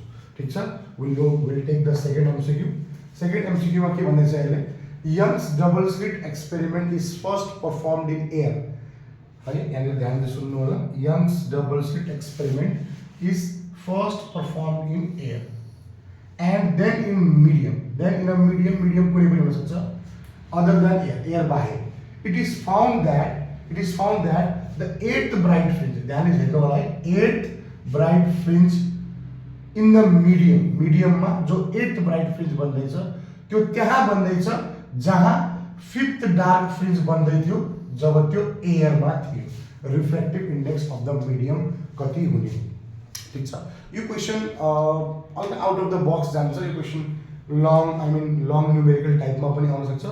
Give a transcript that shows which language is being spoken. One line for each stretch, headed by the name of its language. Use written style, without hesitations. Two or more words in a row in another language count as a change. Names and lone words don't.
Nepali: ठिक छ,
English: will take the second MCQ.
Nepali: सेकेन्ड एमसिक्यूमा के भन्दैछ यसले,
English: Young's double slit experiment is first performed in air
Nepali: है, यहाँनिर ध्यान दिएर सुन्नु होला।
English: Young's double slit experiment is first performed in air and then in medium, medium
Nepali: कुनै पनि हुन सक्छ
English: other than air बाहेक। It is found that the 8th bright fringe,
Nepali: ध्यान हेर्नु होला है,
English: 8th bright fringe in the
Nepali: मिडियममा जो 8th
English: bright fringe
Nepali: बन्दैछ त्यो त्यहाँ बन्दैछ जहाँ 5th
English: dark fringe
Nepali: बन्दै थियो जब त्यो एयरमा थियो।
English: refractive index of the medium
Nepali: कति हुने। ठिक छ, यो क्वेसन
English: out of the box
Nepali: जान्छ। यो क्वेसन
English: long numerical
Nepali: टाइपमा पनि आउन सक्छ।